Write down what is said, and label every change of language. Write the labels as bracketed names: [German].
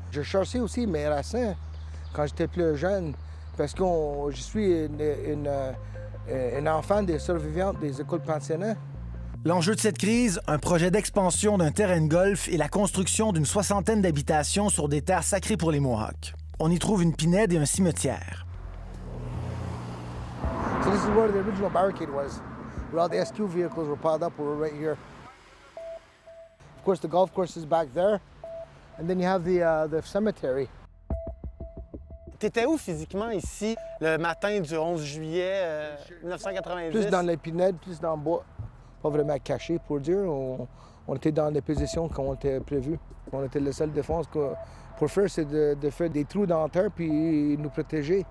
[French] Je cherchais aussi mes racines quand j'étais plus jeune, parce que je suis une enfant des survivantes des écoles pensionnaires. L'enjeu de cette crise, un projet d'expansion d'un terrain de golf et la construction d'une 60aine d'habitations sur des terres sacrées pour les Mohawks. On y trouve une pinède et un cimetière. [English] So this is where the original barricade was, where all the SQ vehicles were piled up. We're right here. Of course, the golf course is back there, and then you have the cemetery. [French] T'étais où physiquement ici le matin du 11 juillet 1990? Plus dans les pinèdes, plus dans le bois. Pas vraiment caché pour dire. On était dans les positions qu'on était prévues. On était la seule défense pour faire, c'est de faire des trous dans la terre puis nous protéger.